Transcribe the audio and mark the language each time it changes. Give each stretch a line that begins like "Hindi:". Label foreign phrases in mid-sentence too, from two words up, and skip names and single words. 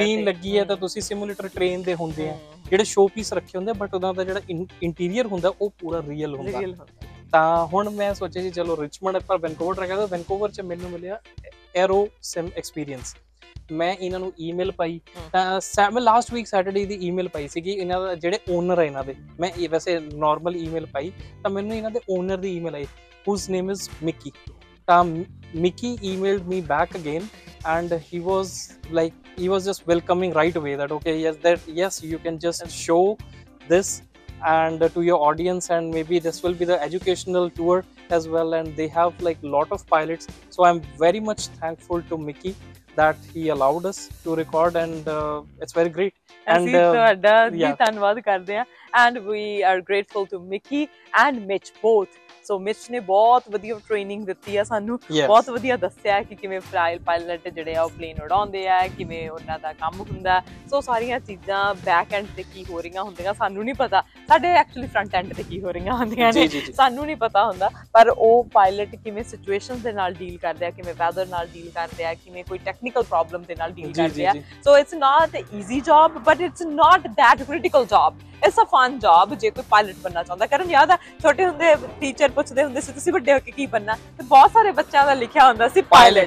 Punjabi: ਸਕਰੀਨ ਲੱਗੀ ਹੈ ਤਾਂ ਤੁਸੀਂ
English: simulator train
Punjabi: ਦੇ ਹੁੰਦੇ ਆ ਜਿਹੜੇ
English: show piece
Punjabi: ਰੱਖੇ ਹੁੰਦੇ ਬਟ ਉਹਦਾ ਜਿਹੜਾ ਇੰਟੀਰੀਅਰ ਹੁੰਦਾ ਉਹ ਪੂਰਾ ਰੀਅਲ ਹੁੰਦਾ ਤਾਂ ਹੁਣ ਮੈਂ ਸੋਚਿਆ ਜੀ ਚਲੋ ਰਿਚਮੰਡ ਪਰ ਵੈਨਕੂਵਰ ਟਰਾਈ ਕਰਦਾ ਵੈਨਕੂਵਰ 'ਚ ਮੈਨੂੰ ਮਿਲਿਆ ਐਰੋਸਿਮ ਐਕਸਪੀਰੀਅੰਸ ਮੈਂ ਇਹਨਾਂ ਨੂੰ ਈਮੇਲ ਪਾਈ ਤਾਂ ਮੈਂ
English: last week Saturday
Punjabi: ਦੀ ਈਮੇਲ ਪਾਈ ਸੀਗੀ ਇਹਨਾਂ ਦਾ ਜਿਹੜੇ ਓਨਰ ਹੈ ਇਹਨਾਂ ਦੇ ਮੈਂ ਵੈਸੇ
English: normal email
Punjabi: ਪਾਈ ਤਾਂ ਮੈਨੂੰ ਇਹਨਾਂ ਦੇ ਓਨਰ ਦੀ ਈਮੇਲ ਆਈ
English: whose name is Mickey
Punjabi: ਤਾਂ
English: Mickey emailed me back again and he was just welcoming right away that okay yes you can just show this and to your audience and maybe this will be the educational tour as well and they have like lot of pilots so I'm very much thankful to Mickey that he allowed us to record and it's very great and
Punjabi: ਤੁਹਾਡਾ ਵੀ ਧੰਨਵਾਦ ਕਰਦੇ ਹਾਂ
English: and we are grateful to Mickey and Mitch both
Punjabi: ਸੋ ਮਿਚ ਨੇ ਬਹੁਤ ਵਧੀਆ ਟ੍ਰੇਨਿੰਗ ਦਿੱਤੀ ਆ ਸਾਨੂੰ ਬਹੁਤ ਵਧੀਆ ਦੱਸਿਆ ਕਿ ਕਿਵੇਂ ਪਾਇਲਟ ਜਿਹੜੇ ਆ ਉਹ ਪਲੇਨ ਉਡਾਉਂਦੇ ਆ ਕਿਵੇਂ ਉਹਨਾਂ ਦਾ ਕੰਮ ਹੁੰਦਾ ਸੋ ਸਾਰੀਆਂ ਚੀਜ਼ਾਂ
English: back end
Punjabi: ਤੇ ਕੀ ਹੋ ਰਹੀਆਂ ਹੁੰਦੀਆਂ ਸਾਨੂੰ ਨਹੀਂ ਪਤਾ ਸਾਡੇ
English: actually front end
Punjabi: ਤੇ ਕੀ ਹੋ ਰਹੀਆਂ ਹੁੰਦੀਆਂ ਨੇ ਸਾਨੂੰ ਨਹੀਂ ਪਤਾ ਹੁੰਦਾ ਪਰ ਉਹ ਪਾਇਲਟ ਕਿਵੇਂ ਸਿਚੁਏਸ਼ਨਸ ਦੇ ਨਾਲ ਡੀਲ ਕਰਦੇ ਆ ਕਿਵੇਂ ਵੈਦਰ ਨਾਲ ਡੀਲ ਕਰਦੇ ਆ ਕਿਵੇਂ ਕੋਈ
English: technical problem
Punjabi: ਦੇ ਨਾਲ ਡੀਲ ਕਰਦੇ ਆ
English: so it's not easy job but it's not that critical job it's a fun job
Punjabi: ਜੇ ਕੋਈ ਪਾਇਲਟ ਬਣਨਾ ਚਾਹੁੰਦਾ ਕਰਨ ਯਾਦ ਆ ਛੋਟੇ ਹੁੰਦੇ ਟੀਚਰ ਪੁੱਛਦੇ ਹੁੰਦੇ ਸੀ ਤੁਸੀਂ ਵੱਡੇ ਹੋ ਕੇ ਕੀ ਬਣਨਾ ਤੇ ਬਹੁਤ ਸਾਰੇ ਬੱਚਿਆਂ ਦਾ ਲਿਖਿਆ ਹੁੰਦਾ ਸੀ ਪਾਇਲਟ